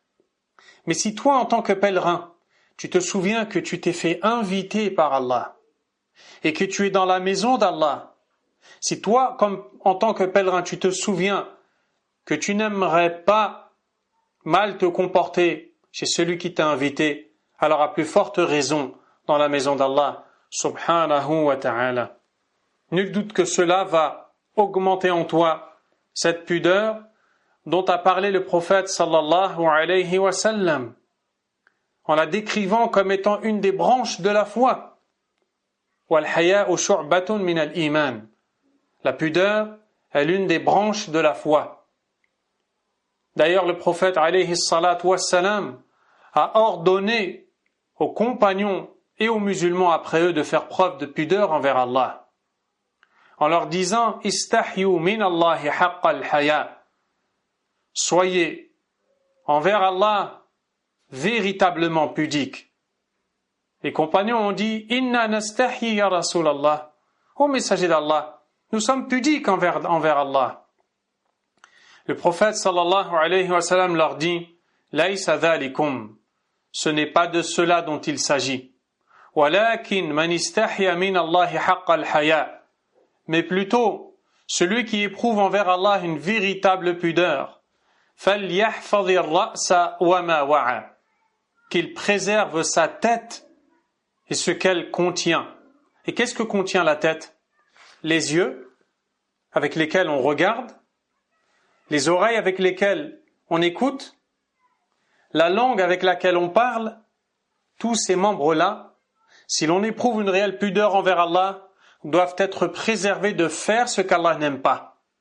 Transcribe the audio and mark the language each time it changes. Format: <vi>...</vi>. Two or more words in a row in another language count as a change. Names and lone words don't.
<fr>Mais si toi, en tant que pèlerin, tu te souviens que tu t'es fait inviter par Allah et que tu es dans la maison d'Allah, si toi, comme en tant que pèlerin, tu te souviens que tu n'aimerais pas mal te comporter chez celui qui t'a invité, alors à plus forte raison dans la maison d'Allah</fr> <ar>سبحانه وتعالى.</ar> <fr>Nul doute que cela va augmenter en toi cette pudeur dont a parlé le prophète</fr> <ar>صلى الله عليه وسلم</ar> <fr>en la décrivant comme étant une des branches de la foi.</fr> <ar>والحياء شعبة من الإيمان.</ar> <fr>La pudeur est l'une des branches de la foi. D'ailleurs, le prophète</fr> <ar>عليه الصلاة والسلام</ar> <fr>a ordonné aux compagnons et aux musulmans après eux de faire preuve de pudeur envers Allah, en leur disant «</fr> <ar>استحيوا من الله حق الحياء</ar> <fr>» soyez envers Allah véritablement pudiques. Les compagnons ont dit «</fr> <ar>إنا نستحيي يا رسول الله</ar> <fr>» Ô messager d'Allah, nous sommes pudiques envers Allah. Le prophète</fr> <ar>صلى الله عليه وسلم</ar> <fr>leur dit «</fr> <ar>ليس ذلكم</ar> <fr>» ce n'est pas de cela dont il s'agit.</fr> <ar>ولكن من استحيا من الله حق الحياء,</ar> <fr>mais plutôt celui qui éprouve envers Allah une véritable pudeur.</fr> <ar>فليحفظ الرأس وما وعى,</ar> <fr>qu'il préserve sa tête et ce qu'elle contient. Et qu'est-ce que contient la tête? Les yeux avec lesquels on regarde, les oreilles avec lesquelles on écoute, la langue avec laquelle on parle, tous ces membres-là, si l'on éprouve une réelle pudeur envers Allah, doivent être préservés de faire ce qu'Allah n'aime pas.</fr>